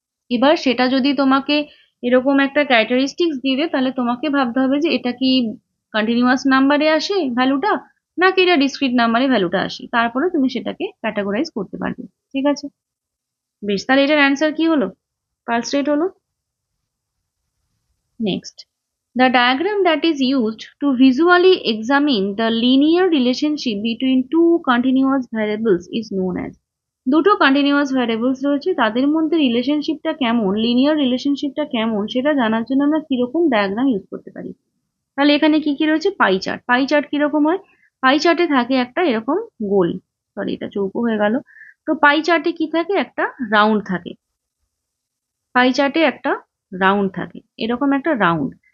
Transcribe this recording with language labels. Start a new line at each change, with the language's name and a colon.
Bangla: এবার সেটা যদি তোমাকে এরকম একটা ক্যারেক্টারিস্টিক্স দিবে, তাহলে তোমাকে ভাবতে হবে যে এটা কি কন্টিনিউয়াস নাম্বারে আসে ভ্যালুটা, নাকি এটা ডিসক্রিট নাম্বারে ভ্যালুটা আসে, তারপরে তুমি সেটাকে ক্যাটাগরাইজ করতে পারবে, ঠিক আছে। বেশ, তাহলে এটার অ্যান্সার কি হলো? পালস রেট হলো।
English: Next, the diagram that is used to visually examine the linear relationship between two continuous variables is known as?
Bangla: দুটো কন্টিনিউয়াস ভ্যারিয়েবলস রয়েছে, তাদের মধ্যে রিলেশনশিপটা কেমন, লিনিয়ার রিলেশনশিপটা কেমন, সেটা জানার জন্য আমরা কিরকম ডায়াগ্রাম ইউজ করতে পারি। তাহলে এখানে কি কি রয়েছে? Pie chart. পাই চার্ট কিরকম হয়? পাই চার্টে থাকে একটা এরকম গোল, সরি এটা চৌকো হয়ে গেল। তো পাই চার্টে কি থাকে? একটা রাউন্ড থাকে। পাই চার্টে একটা রাউন্ড থাকে, এরকম একটা রাউন্ড।